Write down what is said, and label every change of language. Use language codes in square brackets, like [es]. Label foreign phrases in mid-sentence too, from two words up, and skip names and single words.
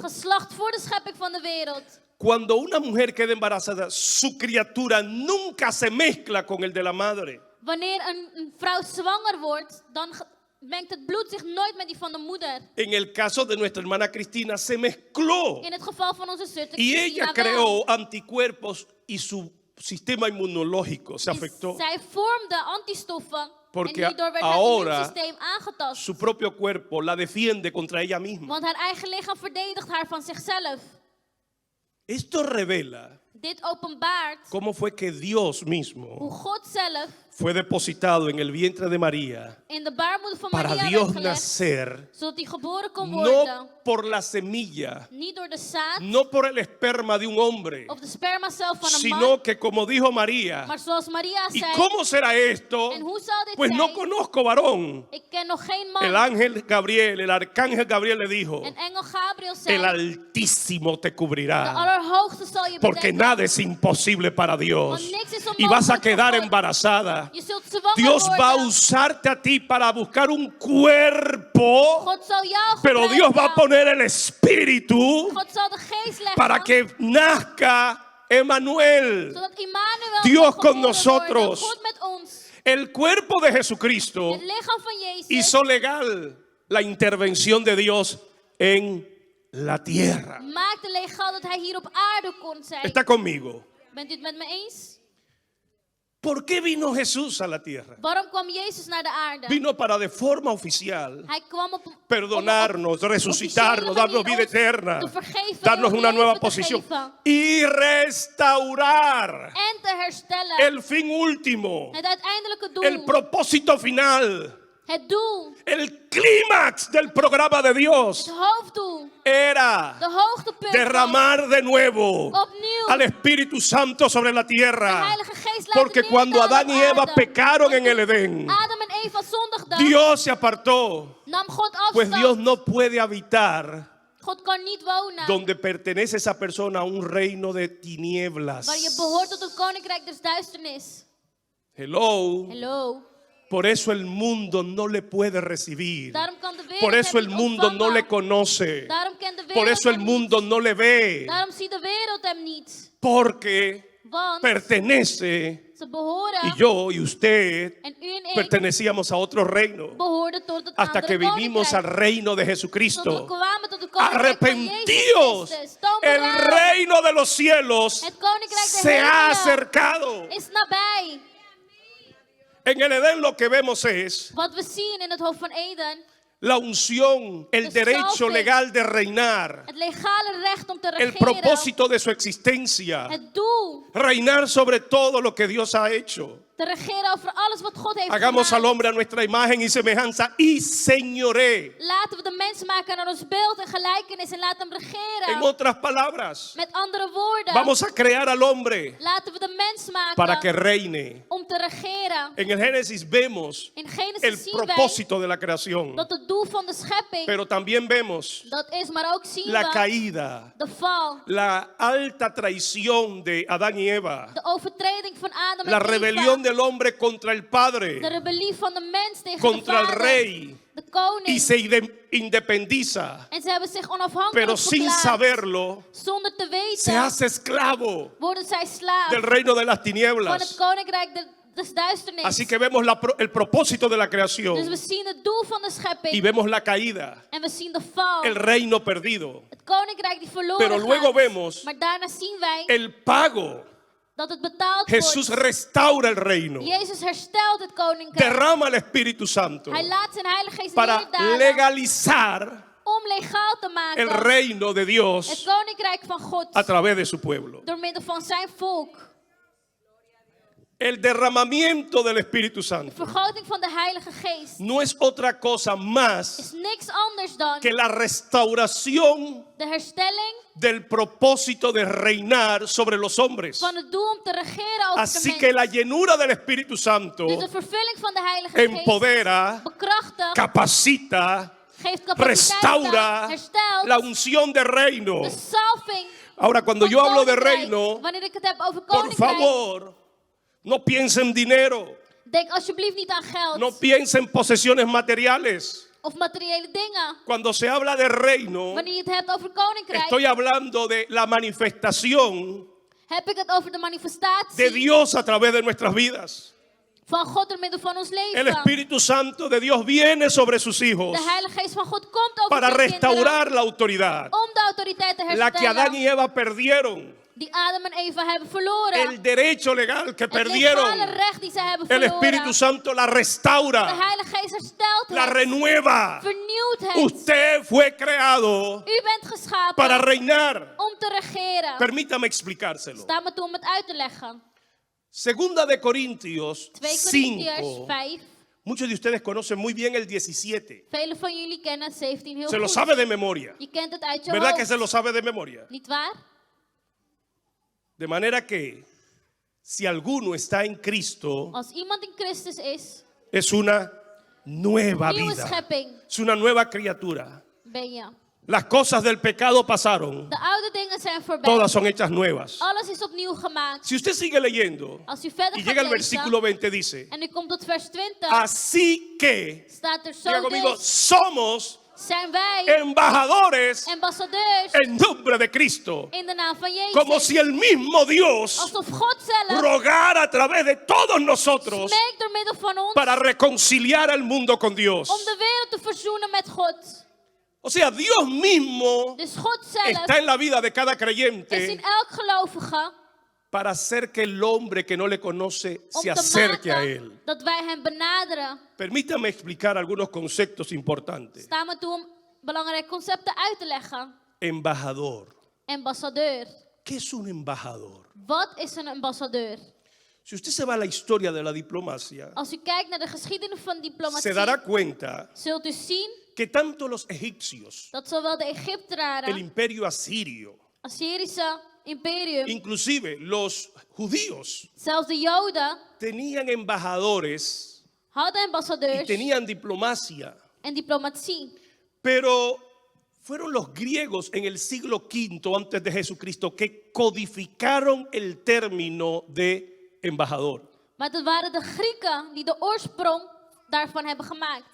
[nl] geslacht voor de schepping van de wereld. [es] Cuando una mujer queda embarazada, su criatura nunca se mezcla con el de la madre. [nl] Wanneer een vrouw zwanger wordt, dan mengt het bloed zich nooit met die van de moeder. [es] En el caso de nuestra hermana Cristina, se mezcló. [nl] In het geval van onze zuster [es] Y Christina ella [nl] wel. [es] creó anticuerpos y su sistema inmunológico se afectó. [nl] Zij vormde antistoffen [es] Porque [nl] en hierdoor werd [es] ahora [nl] haar immuunsysteem aangetast. [es] Su propio cuerpo la defiende contra ella misma. [nl] Want haar eigen lichaam verdedigt haar van zichzelf. [es] Esto revela [nl] Dit openbaart [es] cómo fue que Dios mismo [nl] hoe God zelf [es] fue depositado en el vientre de María [nl] in de baarmoeder van [es] para Maria Dios [nl] werd gelegd, [es] nacer, [nl] zodat hij geboren kon worden. [es] no por la semilla, [nl] Niet door de zaad [es] no por el esperma de un hombre, [nl] of de spermacel van een man, [es] sino que como dijo María, [nl] maar zoals Maria [es] ¿y [nl] zei, [es] cómo será esto? [nl] en hoe zal dit [es] Pues no [nl] zijn? [es] conozco varón. [nl] Ik ken nog geen [es] El [nl] man. [es] ángel Gabriel, el arcángel Gabriel le dijo, [nl] En engel Gabriel [es] el [nl] zei, [es] Altísimo te [nl] de [es] cubrirá, [nl] Allerhoogste zal je [es] porque [nl] bedekken. [es] nada es imposible para Dios. [nl] Want niks is [es] Y vas a [nl] onmogelijk [es] quedar [nl] voor God. [es] embarazada. [nl] Je zult zwanger [es] Dios va a [nl] worden. [es] usarte a ti para buscar un cuerpo, [nl] God zal jou [es] pero [nl] gebruiken. [es] Dios va a poner el espíritu [nl] God zal de geest leggen. [es] para que nazca Emmanuel, [nl] zodat Immanuel [es] Dios [nl] zal [es] con [nl] geboren [es] nosotros. [nl] worden. God met ons. [es] el cuerpo de Jesucristo. [nl] Het lichaam van Jezus [es] Hizo legal la intervención de Dios en la tierra. [nl] maakte legaal dat hij hier op aarde kon zijn. [es] ¿Está conmigo? [nl] Bent u het met me eens? [es] ¿Por qué vino Jesús a la tierra? [nl] Waarom kwam Jezus naar de aarde? [es] Vino para de forma oficial [nl] Hij kwam op [es] perdonarnos, resucitarnos, darnos vida eterna, [nl] te vergeven, [es] darnos [nl] eeuwig [es] una nueva [nl] leven te [es] posición [nl] geven. [es] y restaurar [nl] En te herstellen. [es] el fin último, [nl] Het uiteindelijke doel. [es] el propósito final, [nl] Het doel. [es] el clímax del programa de Dios [nl] Het hoofddoel. [es] era [nl] De hoogtepunt. [es] derramar de nuevo [nl] Opnieuw. [es] al Espíritu Santo sobre la [nl] De [es] tierra. [nl] Heilige Geest laten [es] Porque cuando [nl] neerdalen [es] Adán y [nl] op Eva aarde. [es] pecaron en el Edén, [nl] Adam en Eva zondigden. [es] Dios se apartó, [nl] Nam God [es] pues [nl] afstand. [es] Dios no puede habitar [nl] God kan niet wonen. [es] donde pertenece esa persona a un reino de tinieblas. [nl] Waar je behoort tot het koninkrijk des duisternis. Hello. Hello. [es] Por eso el mundo no le puede recibir. [nl] Daarom kan de wereld [es] Por eso [nl] hem [es] el [nl] niet [es] mundo no le [nl] ontvangen. [es] conoce. [nl] Daarom kent de wereld [es] Por eso el [nl] hem [es] mundo [nl] niet. [es] no le ve. [nl] Daarom ziet de wereld hem niet. [es] Porque [nl] Want [es] pertenece, [nl] ze behoren, [es] y yo y usted [nl] en u en ik, [es] pertenecíamos a otro reino. [nl] behoorden tot het [es] Hasta que [nl] andere [es] vinimos al [nl] koninkrijk. [es] reino de [nl] Tot we Jesucristo. kwamen tot het koninkrijk van Jezus [es] Arrepentíos. [nl] Christus. Toon [es] El [nl] berouw. [es] reino de los cielos [nl] Het koninkrijk der [es] se ha [nl] hemelen [es] acercado. [nl] is nabij. [es] En el Edén lo que vemos es [nl] Wat we zien in het hoofd van Eden, [es] la unción, el [nl] De [es] derecho [nl] salve. [es] legal de reinar, [nl] het legale recht om te [es] el [nl] regeren, [es] propósito de su existencia, [nl] het doel [es] reinar sobre todo lo que Dios ha hecho. [nl] te regeren over alles wat God heeft [es] Hagamos al [nl] gemaakt. [es] hombre a nuestra imagen y semejanza y señoré. [nl] Laten we de mens maken naar ons beeld en gelijkenis en laten hem [es] En [nl] regeren. [es] otras palabras, [nl] Met andere woorden, [es] vamos a crear al hombre [nl] laten we de mens maken [es] para que reine. [nl] om te regeren. [es] En el Génesis vemos [nl] In Genesis [es] el [nl] zien wij [es] propósito de la creación, [nl] dat het doel van de schepping [es] pero también vemos [nl] dat is, maar ook zien [es] la [nl] we [es] caída, [nl] de val, [es] la alta traición de Adán y Eva, [nl] de overtreding van Adam [es] la [nl] en [es] rebelión Eva, del hombre contra el [nl] de [es] Padre, [nl] rebellie van de mens tegen [es] contra [nl] de [es] el [nl] vader, [es] rey, [nl] de koning. [es] y se independiza, [nl] En ze hebben zich onafhankelijk [es] pero sin [nl] verklaard. [es] saberlo, [nl] Zonder te [es] se [nl] weten [es] hace esclavo [nl] worden zij slaaf [es] del reino de las [nl] van het [es] tinieblas. [nl] koninkrijk des duisternis. [es] Así que vemos el propósito de la [nl] Dus [es] creación [nl] we zien het doel van de [es] y [nl] schepping [es] vemos la caída, [nl] en we zien de val. [es] el reino perdido. [nl] Het koninkrijk die verloren [es] Pero luego [nl] gaat. [es] vemos [nl] Maar daarna zien wij [es] el pago. [nl] dat het betaald Jesús wordt. [es] restaura el reino, [nl] Jezus herstelt het koninkrijk. [es] derrama el Espíritu Santo [nl] Hij laat zijn heilige geest [es] para [nl] neerdalen [es] legalizar [nl] om legaal te [es] el [nl] maken [es] reino de [nl] het [es] Dios [nl] koninkrijk van God [es] a través de su pueblo. [nl] door middel van zijn volk. [es] El derramamiento del Espíritu [nl] De [es] Santo [nl] vergroting van de heilige geest [es] no es otra cosa más [nl] is niks anders dan [es] que la restauración [nl] de herstelling [es] del propósito de reinar sobre los hombres. [nl] van het doel om te regeren over de [es] Así [nl] mens. [es] que la llenura del Espíritu Santo [nl] Dus de vervulling van de heilige geest [es] empodera, [nl] bekrachtigt, [es] capacita, [nl] geeft capaciteit, [es] restaura [nl] herstelt, [es] la unción de reino. [nl] de salving [es] Ahora, cuando [nl] van [es] yo hablo de [nl] koninkrijk. [es] reino, [nl] Wanneer ik het heb over [es] por [nl] koninkrijk, [es] favor, No piense en dinero. [nl] Denk alsjeblieft niet aan geld [es] No piense en posesiones materiales. [nl] of materiële dingen. [es] Cuando se habla de reino, [nl] Wanneer je het hebt over koninkrijk, [es] estoy hablando de la manifestación [nl] heb ik het over de [es] de [nl] manifestatie [es] Dios a través de nuestras vidas. [nl] van God door middel van ons [es] El [nl] leven. [es] Espíritu Santo de Dios viene sobre sus hijos [nl] De Heilige Geest van God komt over [es] para [nl] zijn kinderen [es] restaurar la autoridad, [nl] om de autoriteit te [es] la que Adán [nl] herstellen [es] y Eva perdieron, [nl] die Adam en Eva hebben verloren. [es] el derecho legal que [nl] Het legale [es] perdieron. [nl] recht die ze hebben [es] El [nl] verloren. [es] Espíritu Santo la [nl] De [es] restaura, [nl] Heilige Geest herstelt [es] la [nl] het, [es] renueva. [nl] vernieuwt het. [es] Usted fue creado [nl] U bent geschapen [es] para reinar. [nl] om te regeren. [es] Permítame explicárselo. [nl] Sta me toe om het uit te leggen. [es] Segunda de Corintios [nl] 2 Korintiërs 5. 5. [es] Muchos de ustedes conocen muy bien el 17. [nl] Velen van jullie kennen 17 heel [es] Se lo [nl] goed. [es] sabe de memoria. [nl] Je kent het uit je [es] ¿Verdad que [nl] hoofd. [es] se lo sabe de memoria? [nl] Niet waar? [es] De manera que si alguno está en Cristo, [nl] Als iemand in Christus is, [es] es una nueva [nl] nieuwe [es] vida. [nl] schepping [es] Es una nueva criatura. [nl] ben je. [es] Las cosas del pecado pasaron. [nl] De oude dingen zijn voorbij. [es] Todas son hechas nuevas. [nl] Alles is opnieuw gemaakt. [es] Si usted sigue leyendo [nl] Als u verder [es] y [nl] gaat [es] llega al [nl] lezen [es] versículo 20, dice: [nl] en u komt tot vers 20, [es] así que, [nl] staat er zo [es] diga conmigo, [nl] dus, [es] somos [nl] zijn wij [es] embajadores [nl] ambassadeurs [es] en nombre de Cristo. [nl] in de naam van Jezus. [es] Como si el mismo Dios [nl] Alsof God zelf [es] rogara a través de todos nosotros [nl] smeekt door middel van ons [es] para reconciliar al mundo con Dios. [nl] om de wereld te verzoenen met God. [es] O sea, Dios mismo [nl] Dus God zelf [es] está en la vida de cada [nl] is [es] creyente [nl] in elk gelovige [es] para hacer que el hombre que no le conoce [nl] om [es] se [nl] te [es] acerque a Él. [nl] maken dat wij hem benaderen. [es] Permítame explicar algunos conceptos importantes. [nl] Sta me toe om belangrijke concepten uit te leggen. [es] Embajador. [nl] Ambassadeur. [es] ¿Qué es un embajador? [nl] Wat is een ambassadeur? [es] Si usted se va a la historia de la diplomacia, [nl] Als u kijkt naar de geschiedenis van diplomatie, [es] se dará cuenta [nl] zult u zien [es] que tanto los egipcios, [nl] dat zowel de [es] el [nl] Egyptenaren, [es] imperio asirio, [nl] Assyrische imperium, [es] inclusive los judíos, [nl] zelfs de Joden, [es] tenían embajadores [nl] hadden [es] y [nl] ambassadeurs [es] tenían diplomacia. [nl] en diplomatie. [es] Pero fueron los griegos en el siglo V antes de Jesucristo que codificaron el término de embajador. [nl] Maar het waren de Grieken die de oorsprong daarvan hebben gemaakt.